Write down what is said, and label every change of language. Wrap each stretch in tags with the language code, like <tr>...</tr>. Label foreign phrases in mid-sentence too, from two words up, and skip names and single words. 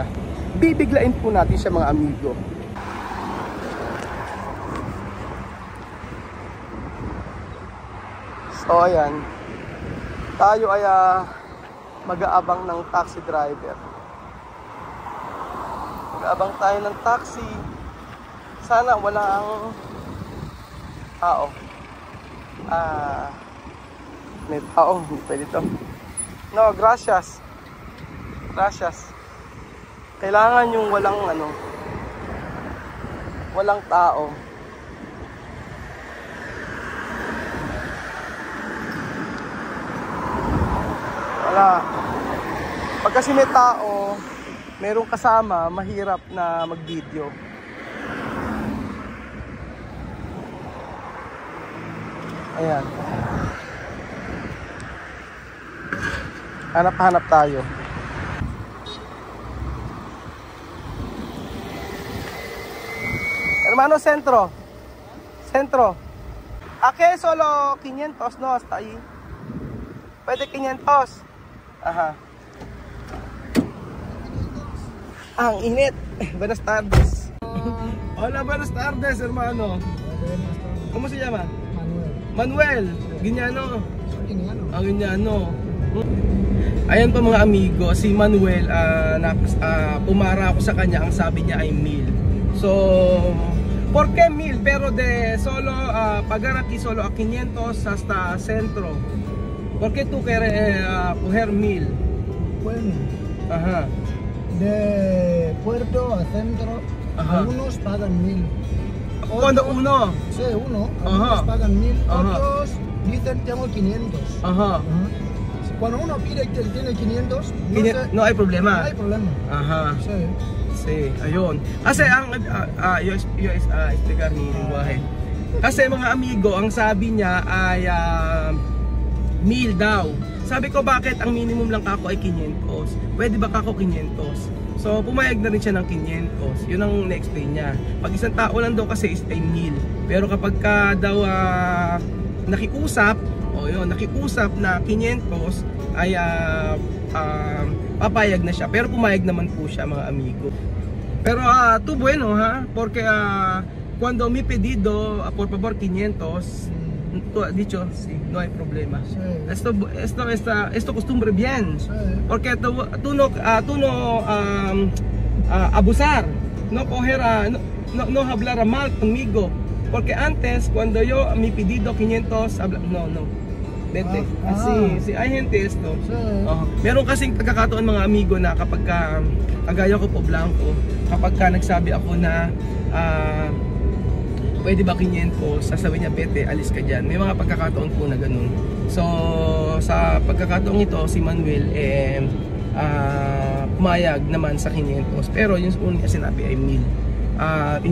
<tl>Bibiglain po natin siya mga amigo. So ayan, tayo ay mag-aabang ng taxi driver. Mag-aabang tayo ng taxi. Sana walang tao. May tao, hindi pwede to.</tl> <es>No, gracias. Gracias.</es> <tl>Kailangan yung walang tao. Wala. Pag kasi may tao, merong kasama, mahirap na mag-video. Ayan. Hanap-hanap tayo.</tl> <es>Hermano, centro. Centro. Aquí solo 500, no? Hasta ahí.</es> <tl>Pwede 500. Aha. Ang init.</tl> <es>Buenas tardes. Hola, buenas tardes, hermano. ¿Cómo se llama? Manuel. Giñano.</es> <tl>Ang Giñano. Ayan pa mga amigo, si Manuel, pumara ako sa kanya, ang sabi niya ay 1,000. So,</tl> <es>¿por qué 1,000? Pero de solo, pagar aquí solo a 500 hasta centro. ¿Por qué tú quieres coger 1,000? Bueno, Ajá. de puerto a centro, algunos pagan 1,000. ¿Cuándo uno? Sí, uno. Algunos pagan 1,000, otros dicen tengo 500. Ajá. Cuando uno pide que tiene 500, No hay problema. No hay problema. Ajá. Sí. Sí,</es> <tl>ayun. Kasi ang explicar ni Wahe. Kasi mga amigo, ang sabi niya ay 1,000 daw. Sabi ko, bakit ang minimum lang kako ay 500? Pwede ba kako 500? So pumayag na rin siya ng 500. Yun ang na-explain niya. Pag isang tao lang daw kasi is 1,000. Pero kapag ka daw nakiusap, nakiusap na 500 ay papayag na siya. Pero pumayag naman po siya mga amigo.</tl> <es>Pero tú bueno ha, porque cuando me pedido por favor 500, tú has dicho sí, no hay problema. Sí. Esto costumbre bien. Sí. Porque tú no abusar, no coger no hablar mal conmigo. Porque antes cuando yo me pedido 500, no. Vete. Si hay gente esto.</es> <tl>Meron kasing pagkakataon mga amigo na kapag kagaya ko po Blanco, kapag nagsabi ako na pwede ba 500, sasabihin niya bete, alis ka dyan. May mga pagkakataon po na ganun. So sa pagkakataong ito si Manuel pumayag naman sa 500, pero yung una niya sinabi ay 1,000.</tl>